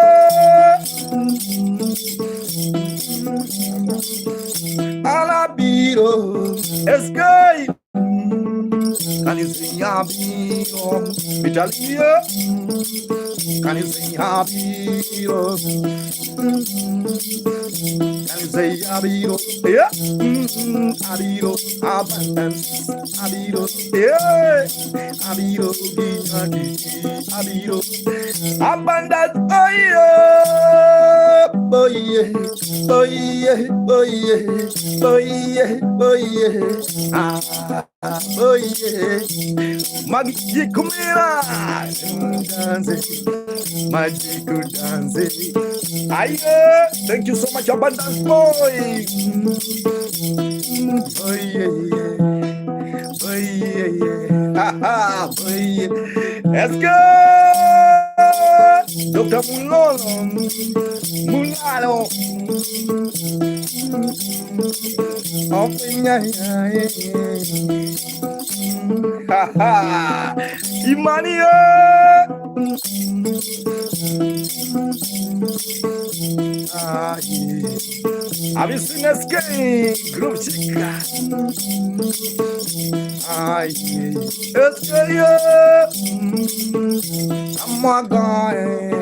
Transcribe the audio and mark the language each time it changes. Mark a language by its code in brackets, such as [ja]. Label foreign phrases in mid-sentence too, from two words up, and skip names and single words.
[en] Alabiro, escape. Can you sing Abiro? Italia. Can you sing Abiro? Can you say Abiro? Yeah. Abiro, abundance. Abiro, yeah. Abiro, Abiro, abundance. Oh yeah. Oh yeah. Oh yeah. Oh yeah. Oh yeah. Oh yeah. Oh yeah. Magic kumira. Dance. Magic dance. Aye. Thank you so much, abundance boy. Oh yeah. Oh yeah. Ha ha. Oh yeah. Let's go. Dr. Mulalo. Ha ha. Imania. Ah, yeah. Have you seen this game? Group Chica. Ah, yeah. Let's go, yeah. Oh my God.